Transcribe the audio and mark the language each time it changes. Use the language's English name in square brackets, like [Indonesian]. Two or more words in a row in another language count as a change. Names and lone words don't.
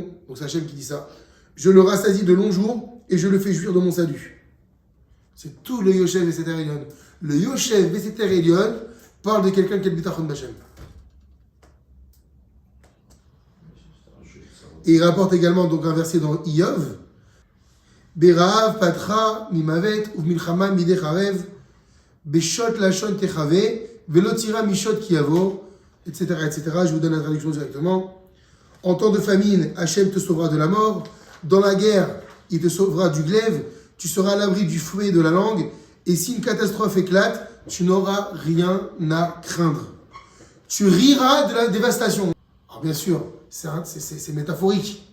[French] Donc c'est Hachem qui dit ça. Je le rassasie de longs jours et je le fais jouir de mon salut. C'est tout le Yoshev et [Hebrew] סתר עליון. [French] Le Yoshev et [Hebrew] סתר עליון [French] parle de quelqu'un qui a le bitachon d'Hachem. Et il rapporte également donc un verset dans Iyov. [Hebrew] ברעב פדך ממות ובמלחמה מידי חרב בשוט לשון תחבא ולא תירא משד כי יבוא, [French] etc., etc. Je vous donne la traduction directement. En temps de famine, Hachem te sauvera de la mort. Dans la guerre, il te sauvera du glaive. Tu seras à l'abri du fouet de la langue. Et si une catastrophe éclate, tu n'auras rien à craindre. Tu riras de la dévastation. Alors bien sûr, c'est métaphorique.